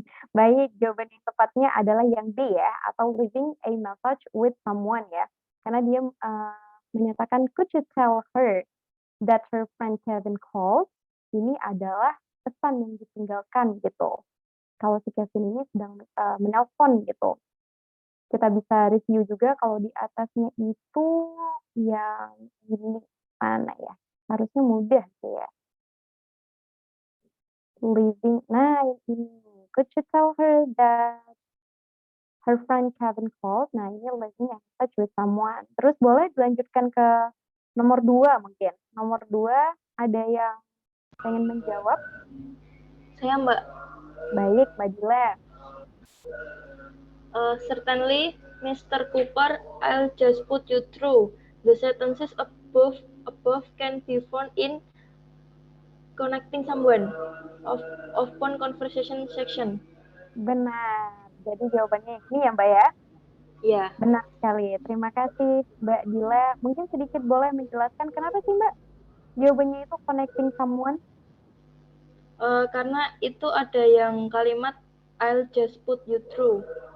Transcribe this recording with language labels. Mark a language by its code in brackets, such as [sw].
[id] Baik, jawaban yang tepatnya adalah yang B ya, atau [en] leaving a message with someone [id] ya. Karena dia menyatakan, [en] could you tell her that her friend Kevin called? [id] Ini adalah pesan yang ditinggalkan gitu. Kalau si Kevin ini sedang menelpon gitu. Kita bisa review juga kalau di atasnya itu yang ini mana ya? Harusnya mudah sih ya. Leaving, nah ini. [en] Could you tell her that her friend Kevin called? [id] Nah ini [en] leaving a message with someone. [id] Terus boleh dilanjutkan ke nomor 2 mungkin. Nomor 2 ada yang pengen menjawab? Saya Mbak. Baik, Mbak Dila. [en] Certainly, Mr. Cooper, I'll just put you through. The sentences above can be found in connecting someone of phone conversation section. [id] Benar. Jadi jawabannya ini ya, Mbak ya? Iya. Benar sekali. Terima kasih, Mbak Dila. Mungkin sedikit boleh menjelaskan kenapa sih, Mbak? Jawabannya itu [en] connecting someone? [id] Karena itu ada yang kalimat [en] I'll just put you through.